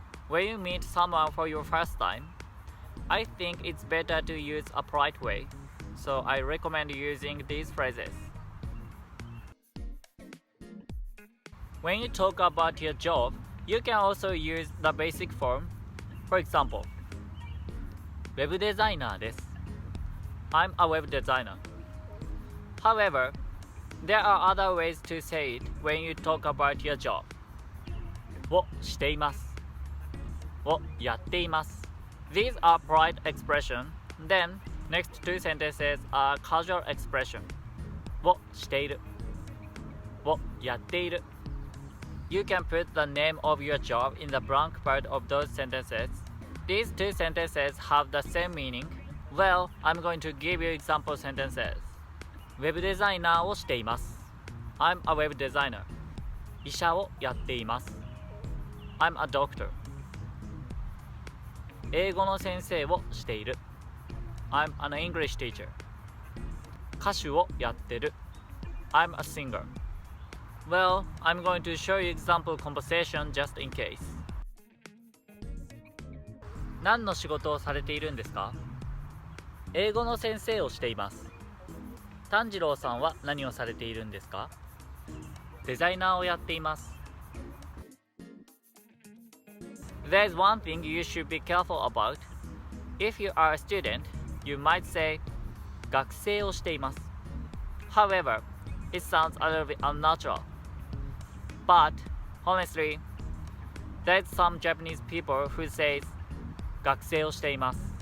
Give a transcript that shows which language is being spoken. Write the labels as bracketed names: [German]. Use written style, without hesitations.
[English] when you meet someone for your first time, I think it's better to use a polite way, so I recommend using these phrases. When you talk about your job, you can also use the basic form. [Japanese] For example, ウェブデザイナーです。 [English] I'm a web designer. However, there are other ways to say it when you talk about your job. [Japanese] をしています。をやっています。 [English] These are polite expression. Then, next two sentences are casual expression. [Japanese] をしている。をやっている。 [English] You can put the name of your job in the blank part of those sentences. These two sentences have the same meaning. Well, I'm going to give you example sentences. [Japanese] ウェブデザイナーをしています。 [English] I'm a web designer. [Japanese] 医者をやっています。 [English] I'm a doctor. [Japanese] 英語の先生をしている。 [English] I'm an English teacher. [Japanese] 歌手をやってる。 [English] I'm a singer. Well, I'm going to show you example conversation just in case. [Japanese] 何の仕事をされているんですか？英語の先生をしています。炭治郎さんは何をされているんですか？デザイナーをやっています。 [English] There's one thing you should be careful about. If you are a student, you might say [Japanese] 学生をしています。 [English] However, it sounds a little bit unnatural. But, honestly, there's some Japanese people who says [Japanese] 学生をしています。